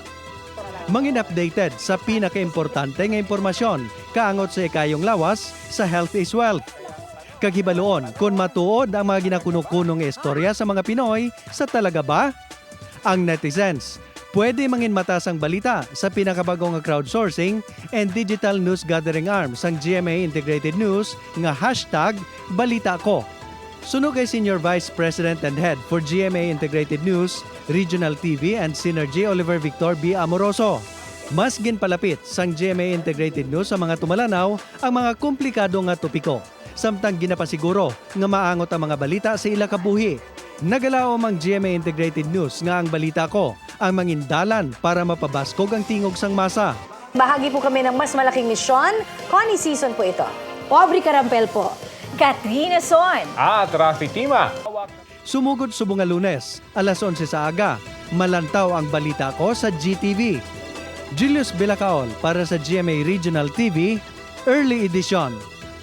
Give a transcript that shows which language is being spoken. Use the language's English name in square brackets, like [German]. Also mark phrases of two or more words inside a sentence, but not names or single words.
[Hiligaynon] Mangin updated sa pinakaimportante nga impormasyon, kaangot sa ikayong lawas sa Health is Wealth. Kag hibaluon kung matuod ang mga ginakuno-kuno nga istorya sa mga Pinoy, sa talaga ba? Ang netizens, pwede mangin matas ang balita sa pinakabagong nga [English] crowdsourcing and digital news gathering arm [Hiligaynon] sang GMA Integrated News nga #BalitaKo. Suno kay Senior Vice President and Head for GMA Integrated News, Regional TV and Synergy Oliver Victor B. Amoroso. Mas ginpalapit sang GMA Integrated News sa mga tumalanaw ang mga komplikado nga topiko, samtang ginapasiguro nga maangot ang mga balita sa ila kabuhi. Nagalaom ang GMA Integrated News nga ang Balita Ko ang mangindalan para mapabaskog ang tingog sang masa. [Filipino] Bahagi po kami ng mas malaking misyon. Connie Season po ito. Aubrey Carampel po. Katrina Son. At Rafi Tima. [Hiligaynon] Sumugod sa mga Lunes, alas 11 sa aga, malantaw ang Balita Ko sa GTV. [Filipino] Julius Bilacaol para sa GMA Regional TV, Early Edition.